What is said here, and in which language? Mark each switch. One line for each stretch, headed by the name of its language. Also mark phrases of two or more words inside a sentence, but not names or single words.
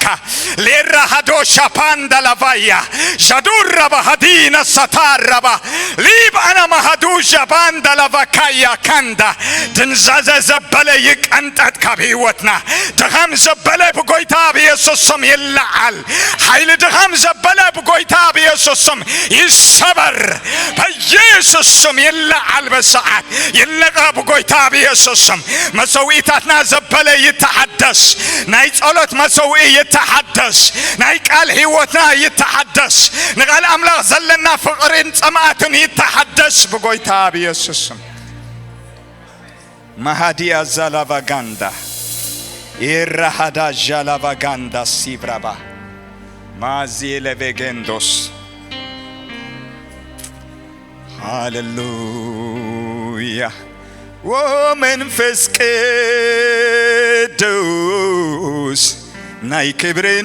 Tigrinya: ሌራ ሃዶ ሻፓንዳ ላቫያ ጃዱራ ባሃዲና ሳታራባ ሊባና ማሃዱ ጃባንዳ ላቫካያ ካንዳ ድንዛዘ ዘበለ ይቀንጠት ከህይወትና ድኻም ዘበለ በጎይታ በኢየሱስ ስም ይልዓል ኃይል ድኻም ዘበለ በጎይታ በኢየሱስ ስም ይሰበር በኢየሱስ ስም ይልዓል በሰዓት ይለቀ በጎይታ በኢየሱስ ስም መሰዊታትና ዘበለ ይተሐደስ ናይ ጸሎት መሰዊ ይተሐደስ ናይ ቃል ህይወትና ይተሐደስ ንቃል አምላኽ ዘለና ፍቅርን ጸማዕትን ይተሐደስ በጎይታ በኢየሱስ ስም ማሃዲያ ዛላቫጋንዳ ኢራሃዳ ጃላቫጋንዳ ሲብራባ ማዚለቬጌንዶስ ሃሌሉያ ወመንፈስ ቅዱስ ናይ ክብር